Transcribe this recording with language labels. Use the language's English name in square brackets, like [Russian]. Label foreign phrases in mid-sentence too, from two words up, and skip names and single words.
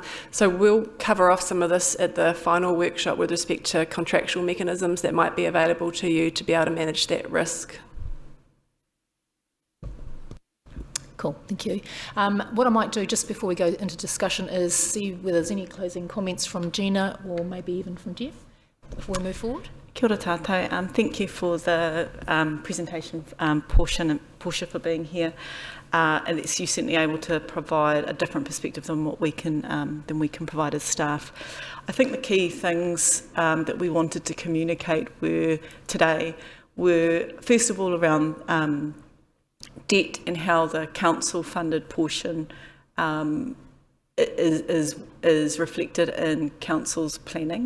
[English] So we'll cover off some of this at the final workshop with respect to contractual mechanisms that might be available to you to be able to manage that risk. Cool, thank you. What I might do just before we go into discussion is see whether there's any closing comments from Gina or maybe even from Jeff before we move forward. [Māori] Kia ora tātou. [English] Thank you for the presentation, Portia, for being here. And it's you certainly able to provide a different perspective than what we can provide as staff. I think the key things that we wanted to communicate today were first of all around debt and how the council funded portion is reflected in council's planning.